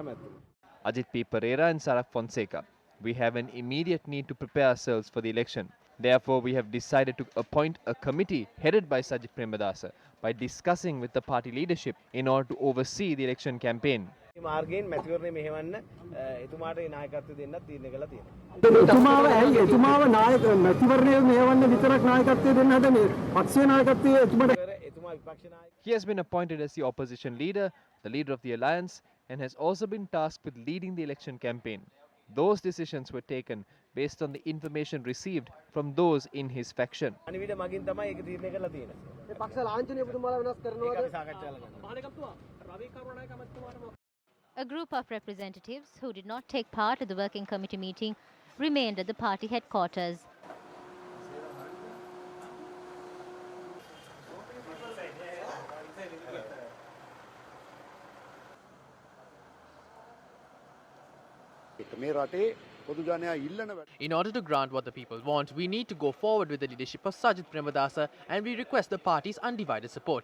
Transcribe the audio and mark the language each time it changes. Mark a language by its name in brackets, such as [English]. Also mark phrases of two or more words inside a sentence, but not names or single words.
[English] Ajit P. Pereira and Sarath Fonseca. We have an immediate need to prepare ourselves for the election. Therefore, we have decided to appoint a committee headed by Sajith Premadasa by discussing with the party leadership in order to oversee the election campaign. [Sinhala] මාර්ගයෙන් මැතිවරණය මෙහෙවන්න එතුමාට නායකත්වය දෙන්නත් තීරණය කළා තියෙනවා. එතුමාව ඇයි එතුමාව නායක මැතිවරණය මෙහෙවන්න විතරක් නායකත්වය දෙන්න හදන්නේ පක්ෂයේ නායකත්වය එතුමාට එතුමා විපක්ෂ නායක. [English] He has been appointed as the opposition leader, the leader of the alliance, and has also been tasked with leading the election campaign. Those decisions were taken based on the information received from those in his faction. [Sinhala] අනිවිද මගින් තමයි ඒක තීරණය කරලා තියෙන්නේ. ඒ පක්ෂ ලාංඡනය ඔබතුමාලා වෙනස් කරනවාද? ඒක අපි සාකච්ඡා කරනවා. [English] A group of representatives who did not take part at the working committee meeting remained at the party headquarters. In order to grant what the people want, we need to go forward with the leadership of Sajith Premadasa, and we request the party's undivided support.